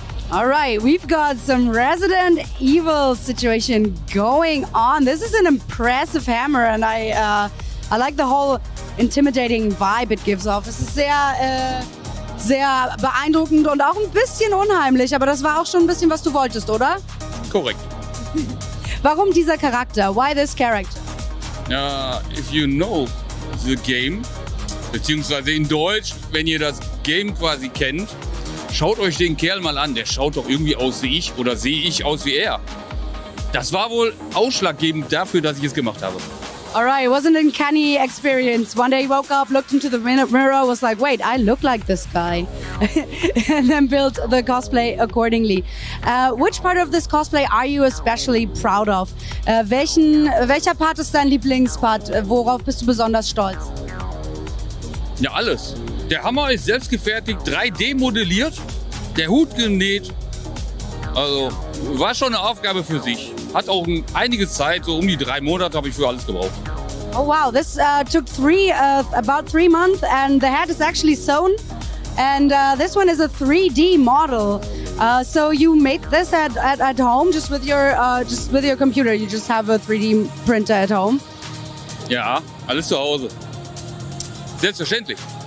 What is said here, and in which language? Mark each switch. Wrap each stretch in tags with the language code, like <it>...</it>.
<en>All right, we've got some Resident Evil situation going on. This is an impressive hammer, and I like the whole intimidating vibe it gives off.</en> <de>Es ist sehr beeindruckend und auch ein bisschen unheimlich, aber das war auch schon ein bisschen, was du wolltest, oder? Korrekt. Warum dieser Charakter?</de> <en>Why this character? If you know the game,</en> <de>beziehungsweise in Deutsch, wenn ihr das Game quasi kennt, schaut euch den Kerl mal an. Der schaut doch irgendwie aus wie ich oder sehe ich aus wie er. Das war wohl ausschlaggebend dafür, dass ich es gemacht habe.</de> <en>All right, it wasn't an uncanny experience. One day he woke up, looked into the mirror, was like, wait, I look like this guy. And then built the cosplay accordingly. Which part of this cosplay are you especially proud of?</en> <de>Welcher Part ist dein Lieblingspart? Worauf bist du besonders stolz? Ja, alles. Der Hammer ist selbst gefertigt, 3D modelliert, der Hut genäht. Also, war schon eine Aufgabe für sich. Hat auch einige Zeit, so um die 3 Monate habe ich für alles gebraucht.</de> <en>Oh wow, this took about 3 months and the head is actually sewn. And this one is a 3D model. So you made this at home just with your computer. You just have a 3D printer at home.</en> <de>Ja, alles zu Hause. Selbstverständlich.</de>